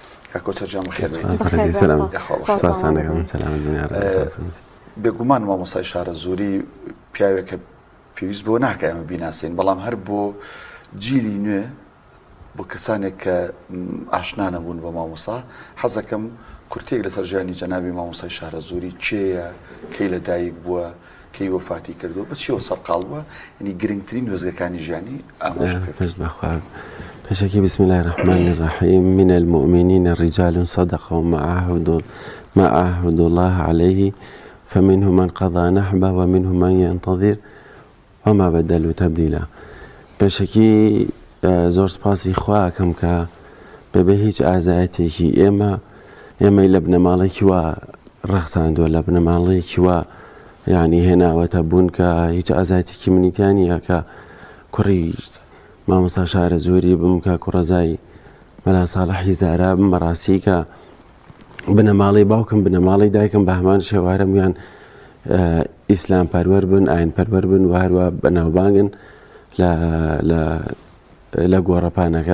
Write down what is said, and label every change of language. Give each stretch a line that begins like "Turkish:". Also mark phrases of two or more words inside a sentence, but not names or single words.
Central Kurdish: بێگومان مامۆستای شارە زووری پیاوێکە پێویست بۆ ناکە ئەمە بیناسین، بەڵام هەر بۆ جیلی نوێ بۆ کەسانێک کە ئاشنا نەبوون بە مامۆستا حەزەکەم کورتێک لەسەر ژیانی جەنابی مامۆستای شارە زووری چێیە، کەی لە دایک بووە، کەی وەفاتی کردو، بە چیەوە سەرقاڵ بووە، یعنی گرنگترین وێزگەکانی ژیانی ئاماژ بکەین.
Arabic: بشكي بسم الله الرحمن الرحيم. من المؤمنين رجال صدقوا ما عاهدوا الله عليه فمنهم من قضى نحبه ومنهم من ينتظر وما بدلوا تبديلا.
Central Kurdish: بشكي زور سپاسی خواکەم کە بەبێ هیچ ئازایەتێکی ئێمە لە بنەماڵێکی وا ڕەخساندووە، لە بنەماڵەیەکی وا یعنی هێناوەتە بوون کە هیچ ئازایەتێکی منیتیانە کە کوڕی مامۆستا شارە زووری بم کە کوڕەزای مەلا ساڵحی زارا بم بەڕاستی کە بنەماڵی باوکم بنەماڵی دایکم بە هەمان شێوارە میان ئیسلام پەروەر بن، ئاین پەروەر بن و هەروە بەناوبانگن لە گۆڕەپانەکە.